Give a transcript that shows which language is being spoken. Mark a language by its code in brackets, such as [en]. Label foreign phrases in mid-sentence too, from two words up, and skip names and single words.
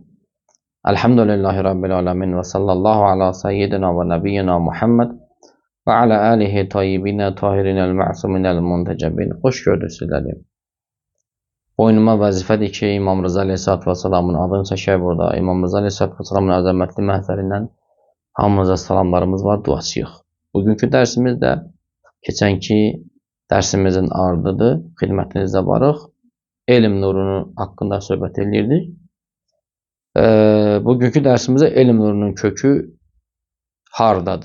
[ar] الحمد لله رب العالمين وصلى الله على سيدنا ونبينا محمد وعلى آله الطيبين الطاهرين المعصومين المنتجبين. [tr] Hoş gördük sizleri. [az] Boynuma vəzifədir ki, İmam Rıza [ar] عليه الصلاة والسلام'ın [az] adını çəkək burada. İmam Rıza [ar] عليه الصلاة والسلام'ın [az] əzəmətli məhzərindən hamımıza salamlarımız var, duasıyıq. Bugünkü dərsimizdə keçənki dərsimizin ardıdır. Xidmətinizdə varıq. Elm nurunun haqqında söhbət edirdik. Bugünkü dərsimizdə elm nurunun kökü hardadır?